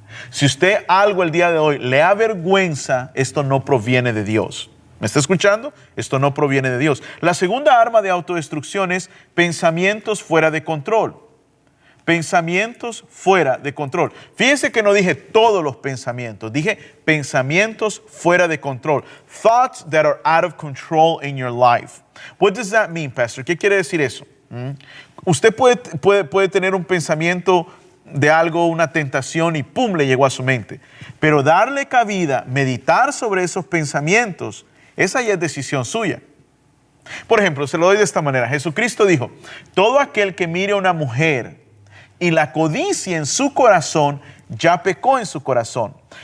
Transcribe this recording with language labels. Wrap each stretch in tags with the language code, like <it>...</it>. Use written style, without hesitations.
<es>Si usted algo el día de hoy le avergüenza, esto no proviene de Dios. ¿Me está escuchando? Esto no proviene de Dios. La segunda arma de autodestrucción es pensamientos fuera de control. Pensamientos fuera de control. Fíjense que no dije todos los pensamientos, dije pensamientos fuera de control.</es> <en>Thoughts that are out of control in your life. What does that mean, Pastor?</en> <es>¿Qué quiere decir eso? Usted puede tener un pensamiento de algo, una tentación y ¡pum!, le llegó a su mente. Pero darle cabida, meditar sobre esos pensamientos, esa ya es decisión suya. Por ejemplo, se lo doy de esta manera. Jesucristo dijo: todo aquel que mire a una mujer y la codicia en su corazón, ya pecó en su corazón.</es>